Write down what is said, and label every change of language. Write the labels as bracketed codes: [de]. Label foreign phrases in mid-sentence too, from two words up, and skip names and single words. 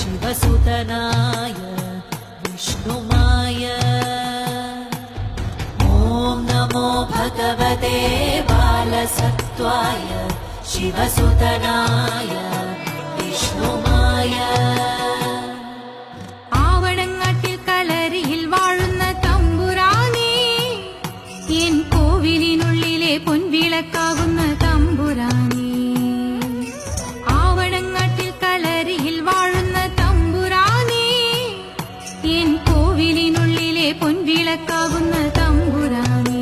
[sa] शिवसुतनाय विष्णुमाय ॐ नमो भगवते बालसत्त्वाय शिवसुतनाय विष्णुमाय [ml] ആവണങ്ങാട്ടിൽ കളരിയിൽ വാഴുന്ന തമ്പുരാനേ എൻ കോവിലിനുള്ളിലെ പൊൻവിളക്കാകുന്ന തമ്പുരാനേ ആവണങ്ങാട്ടിൽ കളരിയിൽ വാഴുന്ന തമ്പുരാനേ എൻ കോവിലിനുള്ളിലെ പൊൻവിളക്കാകുന്ന തമ്പുരാനേ